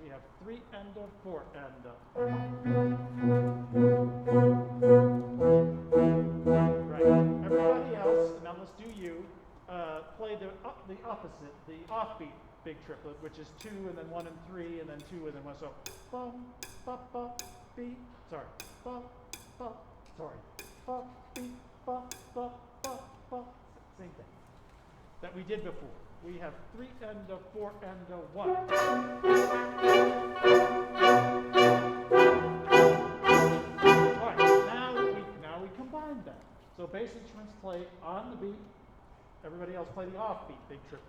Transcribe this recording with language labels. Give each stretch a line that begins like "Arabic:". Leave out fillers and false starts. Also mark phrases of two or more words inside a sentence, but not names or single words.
English: We have 3 and a 4 and a. Right. Everybody else, now let's do you. Play the opposite, the offbeat big triplet, which is 2 and then 1 and 3 and then 2 and then 1. So, bum, ba, ba, beat. Sorry. Ba, ba, sorry. Ba, beat, ba, ba, ba, ba. Same thing that we did before. We have 3 and a 4 and a 1. All right, now we combine that. So bass instruments play on the beat. Everybody else play the offbeat big triplet.